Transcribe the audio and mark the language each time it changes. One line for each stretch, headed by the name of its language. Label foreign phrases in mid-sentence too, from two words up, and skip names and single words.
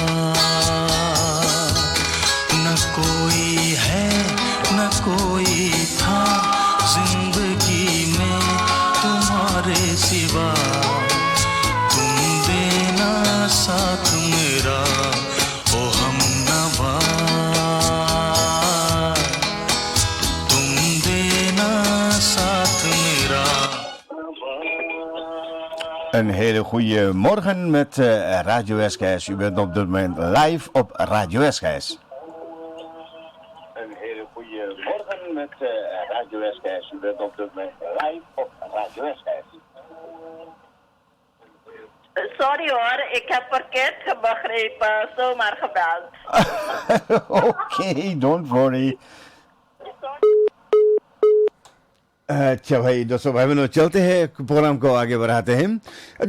Hindi: न कोई है न कोई था जिंदगी में तुम्हारे सिवा, तुम देना साथ मेरा ओ हमनवा। तुम देना साथ मेरा।
Dutch: Een hele goede morgen met Radio SKS. U bent op dit moment live op Radio SKS. Een hele goede morgen met Radio SKS. U bent op dit moment live op Radio SKS. Sorry hoor, ik heb verkeerd begrepen, zomaar gebeld.
English: Okay, don't worry.
Caribbean Hindustani: अच्छा भाई दोस्तों भाई बहनों चलते हैं प्रोग्राम को आगे बढ़ाते हैं।